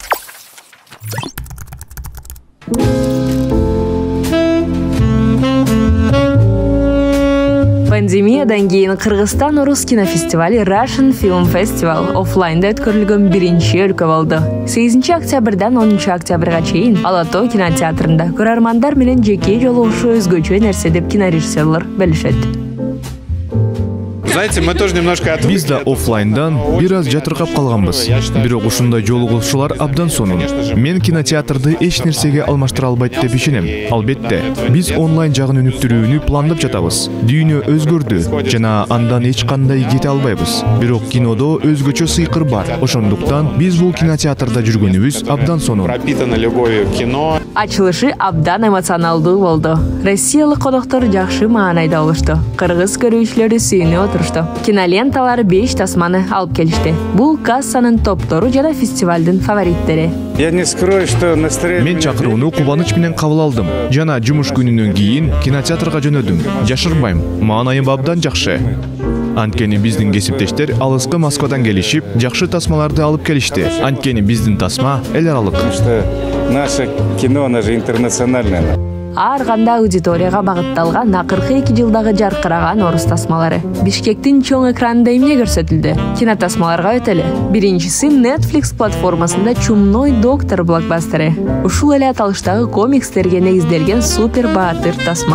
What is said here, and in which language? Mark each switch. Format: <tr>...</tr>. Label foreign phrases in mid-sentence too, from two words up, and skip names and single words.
<ky>Пандемиядан кийин Кыргызстан Орус кинофестивали Russian Film Festival оффлайнда өткөрүлгөн биринчи өлкө болду. 8 октябрдан 10 октябрга чейин Ала Тоо кинотеатрында көрөрмандар менен жеке жолугушуу өзгөчө нерсе деп кинорежиссерлор белишет.</ky> <ru>Знаете, мы тоже немножко</ru> <ky>Биз да оффлайндан бир аз жатыркап калганбыз. Бирок ушундай жолугушуулар абдан сонун. Мен кинотеатрды эч нерсеге алмаштыра албайт деп ишенем. Албетте, биз онлайн жагын өнүктүрүүнү пландап жатабыз. Дүйнө өзгөрдү жана андан эч кандай кете албайбыз. Бирок кинодо өзгөчө сыйкыр бар. Ошондуктан биз бул кинотеатрда жүргөнүбүз абдан сонун.</ky> <ru>Пропитано любовью к кино.</ru> <ky>Ачылышы абдан эмоционалдуу болду. Россиялык коноктор жакшы маанайда болушту. Кыргыз көрүүчүлөрү сүйүнүп отурушту. Киноленталар 5 тасманы алып келишти. Бул кассанын топтору жана фестивалдын фавориттери. Мен чакырууну кубаныч менен кабыл алдым. Жана жумуш күнүнөн кийин кинотеатрга жөнөдүм. Жашырбайм, маанайым абдан жакшы. Анткени биздин кесиптештер алыскы Москвадан келишип, жакшы тасмаларды алып келишти. Анткени биздин тасма эл аралык.</ky> <ru>Наше кино, оно же интернациональное.</ru> <ky>Ар кандай аудиторияга багытталган акыркы 2 жылдагы жаркыраган орус тасмалары Бишкектин чоң экранында эмне көрсөтүлдү? Кинотасмаларга өтөлү. Биринчиси Netflix платформасында Чумной доктор блокбастери. Ушул эле аталыштагы комикстерге негизделген супер баатыр тасма.</ky>